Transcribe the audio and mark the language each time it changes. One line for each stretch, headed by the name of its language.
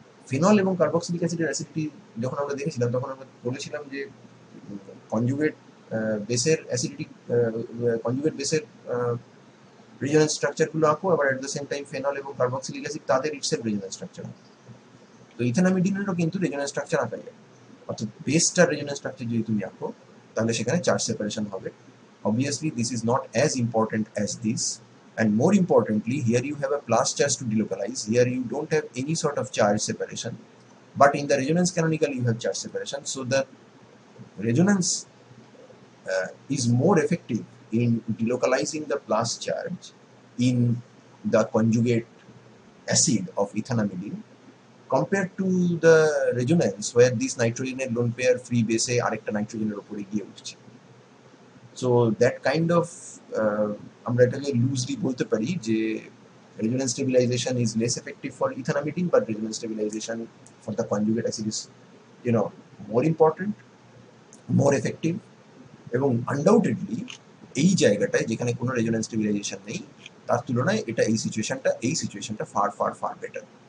Bangla: Phenol এবং carboxylic অ্যাসিডের acidity যখন আমরা দেখেছিলাম, তখন আমরা বলেছিলাম যে কনজুগেট বেসের অ্যাসিডিটি, কনজুগেট বেসের রেজোনেন্স স্ট্রাকচারগুলো আঁকো, আবার
English: at the same time
Bangla: phenol এবং কার্বক্সিলিক অ্যাসিড তাদের ইটসেলফ রেজোনেন্স স্ট্রাকচার। তো ইথানামিডিনেরও কিন্তু রেজোনেন্স স্ট্রাকচার আঁকা যায়। অর্থাৎ বেসটার রেজোনেন্স স্ট্রাকচার যদি তুমি আঁকো, তাহলে সেখানে চার্জ সেপারেশন হবে।
English: Obviously, this is not as important as this, and more importantly, here you have a plus charge to delocalize. Here you don't have any sort of charge separation, but in the resonance canonical you have charge separation. So the resonance is more effective in delocalizing the plus charge in the conjugate acid of ethanamidine compared to the resonance where this nitrogen lone pair free base
Bangla: আরেকটা নাইট্রোজেনের উপরে গিয়ে উঠছে।
English: so that kind of
Bangla: আমরা এটাকে loosely বলতে পারি যে
English: resonance stabilization is less effective for ethanamidine, but resonance stabilization for the conjugate acid is more important, more effective, এবং undoubtedly
Bangla: এই জায়গাটায় যেখানে কোনো রেজোনেন্স স্টেবিলাইজেশন নেই, তার তুলনায় এটা এই
English: সিচুয়েশনটা far far far better.